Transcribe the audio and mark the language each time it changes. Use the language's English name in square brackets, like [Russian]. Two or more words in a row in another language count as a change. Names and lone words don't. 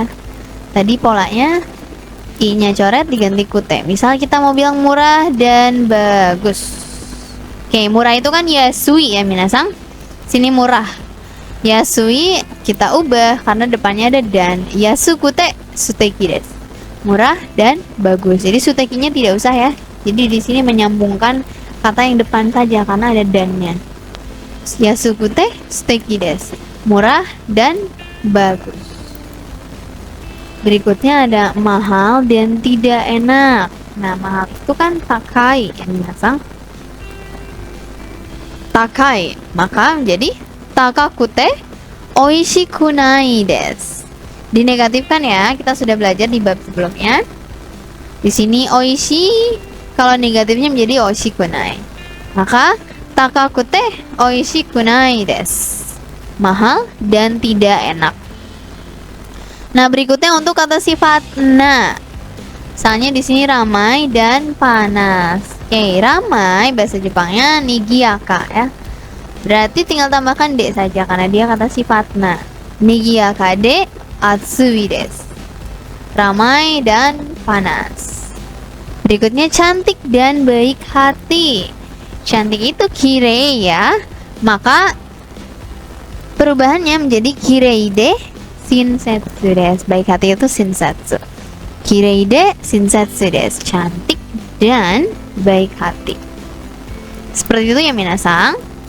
[Indonesian] Tadi polanya i-nya coret diganti kute. Misal kita mau bilang murah dan bagus. Oke, murah itu kan yasui ya minasang. Sini murah. Yasui kita ubah karena depannya ada dan. [Japanese] 安くて素敵です. [Indonesian] Murah dan bagus. Jadi sutekinya tidak usah ya. Jadi di sini menyambungkan kata yang depan saja karena ada dan-nya. [Japanese] 安くて素敵です. [Indonesian] Murah dan bagus. Berikutnya ada mahal dan tidak enak. Nah, mahal itu kan takai ya minasang. Takai, maka menjadi [Japanese] 高くて美味しくないです. [Indonesian] Dinegatifkan ya, kita sudah belajar di bab sebelumnya. Di sini oishi, kalau negatifnya menjadi oishikunai. Maka [Japanese] 高くて美味しくないです. [Indonesian] Mahal dan tidak enak. Nah, berikutnya untuk kata sifat na. Misalnya di sini ramai dan panas. Oke, ramai bahasa Jepangnya nigiyaka ya. Berarti tinggal tambahkan de saja karena dia kata sifat na. [Japanese] 賑やかで暑いです. [Indonesian] Ramai dan panas. Berikutnya cantik dan baik hati. Cantik itu kirei ya. Maka Perubahannya menjadi [Japanese] 綺麗で親切です. [Indonesian] Baik hati itu shinsetsu. [Japanese] 綺麗で親切です. [Indonesian] Cantik dan baik hati. Seperti itu ya minasang.